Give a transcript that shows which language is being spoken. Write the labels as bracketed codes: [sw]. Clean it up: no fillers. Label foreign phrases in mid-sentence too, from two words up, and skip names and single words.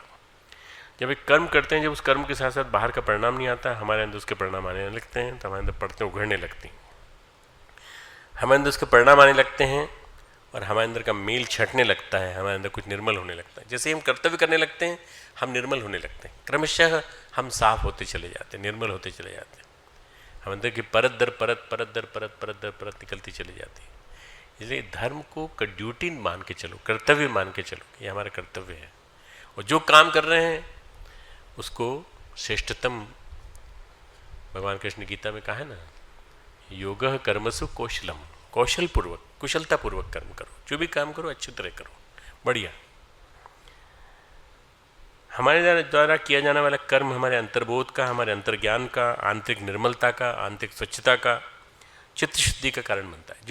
[hi] जब एक कर्म करते हैं, जब उस कर्म के साथ साथ बाहर का परिणाम नहीं आता, हमारे अंदर उसके परिणाम आने लगते हैं, तो हमारे अंदर पड़ते उघड़ने लगती हैं, हमारे अंदर उसके परिणाम आने लगते हैं और हमारे अंदर का मेल छटने लगता है, हमारे अंदर कुछ निर्मल होने लगता है। जैसे हम कर्तव्य करने लगते हैं, हम निर्मल होने लगते हैं, क्रमशः हम साफ होते चले जाते हैं, निर्मल होते चले जाते हैं। हम अंदर की परत दर परत परत दर परत परत दर परत निकलती चली जाती है। इसलिए धर्म को ड्यूटी मान के चलो, कर्तव्य मान के चलो, ये हमारा कर्तव्य है। और जो काम कर रहे हैं उसको श्रेष्ठतम, भगवान कृष्ण गीता में कहा है ना, [sa] योगः कर्मसु कौशलम, [hi] कौशल पूर्वक, कुशलता पूर्वक कर्म करो, जो भी काम करो अच्छी तरह करो, बढ़िया। हमारे द्वारा किया जाने वाला कर्म हमारे अंतर्बोध का, हमारे अंतर्ज्ञान का, आंतरिक निर्मलता का, आंतरिक स्वच्छता का, चित्त शुद्धि का कारण बनता है।